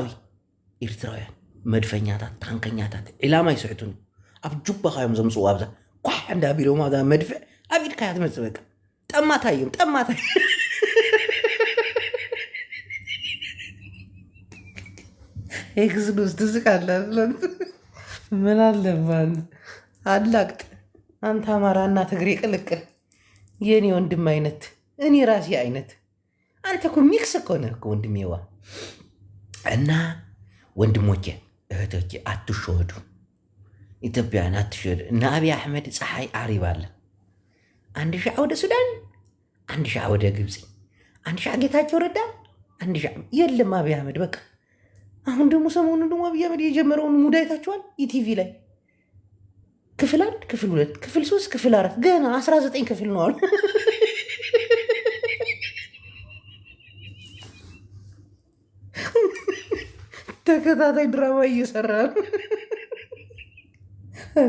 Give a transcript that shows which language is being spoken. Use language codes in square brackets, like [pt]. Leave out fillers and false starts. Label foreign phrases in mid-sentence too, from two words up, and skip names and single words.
[ti] ኤርትራውያን መድፈኛታት ታንከኛታት ዕላማ ይስዕቱን ኣብ ጁባ ካዮም ዘምፅኡ ኣብዛ ኳ እንዳቢለው ማዛ መድፍዕ ኣብ ኢድካ እያ ትመፅእ በቃ ጠማታ እዮም ጠማታ [am] ኤክስዱስ ትስቃለህ። ምን አለባን አላቅጥ አንተ አማራና ትግሬ ቅልቅል የኔ ወንድም አይነት እኔ ራሴ አይነት አንተ እኮ ሚክስ እኮ ነህ እኮ ወንድሜዋ። እና ወንድሞቼ እህቶቼ አትሸወዱ፣ ኢትዮጵያውያን አትሸወዱ። እነ አብይ አሕመድ [ti] ፀሐይ ዓሪባ [am] አለ። 1 ሻዕ ወደ ሱዳን፣ 1 ሻዕ ወደ ግብፅ፣ 1 ሻዕ ጌታቸው ረዳ፣ 1 ሻዕ የለም አብይ አሕመድ በቃ። አሁን ደግሞ ሰሞኑን ደግሞ አብይ አሕመድ የጀመረውን ሙድ አይታችኋል? ኢቲቪ ላይ ክፍል 1 ክፍል 2 ክፍል 3 ክፍል 4 ገና 19 ክፍል ነው አሉ። ተከታታይ ድራማ እየሰራ ነው። እኔ